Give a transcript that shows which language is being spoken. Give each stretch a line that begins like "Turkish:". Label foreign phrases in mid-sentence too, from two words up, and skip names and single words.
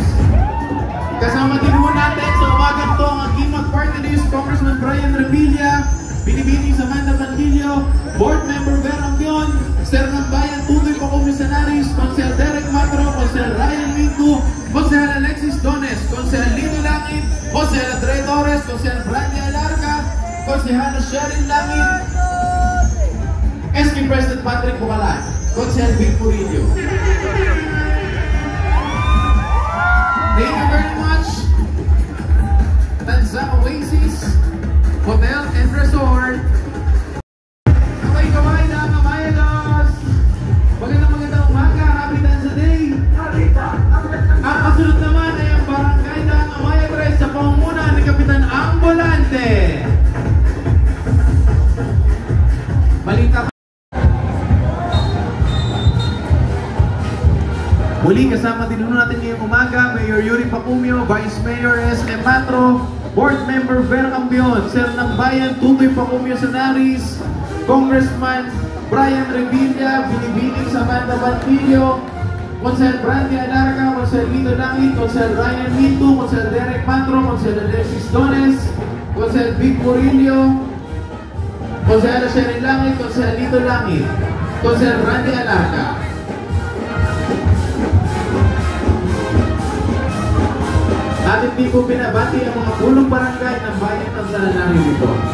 Filipino: Kasama din po natin sa umagang to ang Gimat Party List, Congressman Brian Revilla, Binibining Samantha Mantillo, Board Member Vera Ambion, Sir ng Bayan Tutoy Pacomisionaris, Consel Derek Matro, Consel Ryan Minto, Consel Alexis Dones, Consel Lito Langit, Consel Andre Torres, Consel Brandy Alarca, Consehalo Sheryl Langit, SK President Patrick Bucalan, Consel Vic Murillo.
English: Thank you very much, Tanza Oasis Hotel and Resort.
Filipino: Kaway-kaway na mga Mayalos. Magandang umaga, happy Tanza Day. Ang kasunod naman ay ang Barangay ng Amaya 3 sa pangunguna ni Kapitan Ambulante. Balita. Muli kasama din natin ngayong umaga, Mayor Yuri Pacumio, Vice Mayor SM Matro, Board Member Vera Ambion, Sir ng Bayan Tutoy Pacomisionaris, Congressman Brian Revilla, Binibining Samantha Mantillo, Consel Brandy Alarca, Consel Lito Langit, Consel Ryan Minto, Consel Derek Matro, Consel Alexis Dones, Consel Vic Murillo, Consel Sheryl Langit, Consel Lito Langit, Consel Brandy Alarca. At hindi po binabati ang mga pulong barangay ng bayan ng Sananari dito.